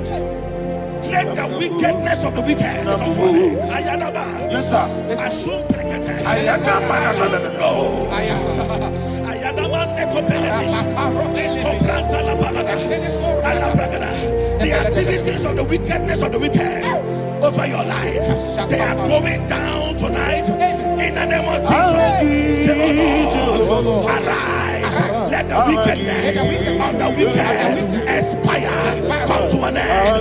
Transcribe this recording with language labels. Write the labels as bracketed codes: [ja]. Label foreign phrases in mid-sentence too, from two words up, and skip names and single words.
[en] Let the wickedness of the wicked come to an end. Ayadaba. Yes, sir. Assume prekete. Ayadaba. No. Ayadaba nekopeletish. Kopranta la balada. Alabragada. The activities of the wickedness of the wicked over your life, they are going down tonight in the name of Jesus. Say, oh Lord, arise. Let the wickedness of the wicked expire, come to an end.